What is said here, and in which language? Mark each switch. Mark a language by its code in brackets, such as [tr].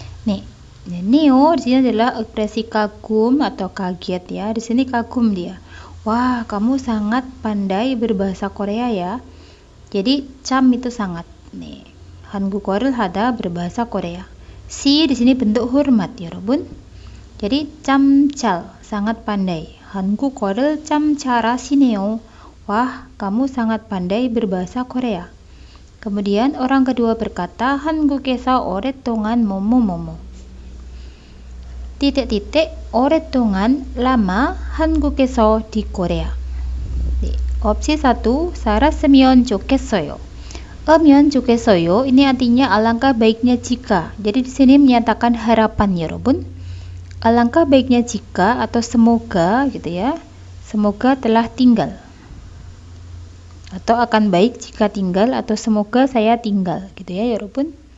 [id] Nih, neo di sini adalah ekspresi kagum atau kaget ya. Di sini kagum dia. Wah, kamu sangat pandai berbahasa Korea ya. Jadi 참 itu sangat. Nih, [ko] 한국어를 하다 [id] berbahasa Korea. Si di sini bentuk hormat ya, [ko] 여러분. [id] Jadi [ko] 참 잘, [id] sangat pandai. [ko] 한국어를 참 잘하시네요. [id] Wah, kamu sangat pandai berbahasa Korea. Kemudian orang kedua berkata, [ko] 한국에서 오랫동안 뭐뭐뭐뭐. [id] Titik-titik, 오랫동안 lama, 한국에서 di Korea. [ko] Opsi 1, 살았으면 좋겠어요. 으면 좋겠어요. [id] Ini artinya alangkah baiknya jika. Jadi di sini menyatakan harapan ya, [ko] 여러분. [id] Alangkah baiknya jika atau semoga gitu ya. Semoga telah tinggal. Atau akan baik jika tinggal atau semoga saya tinggal gitu ya, [ko] 여러분.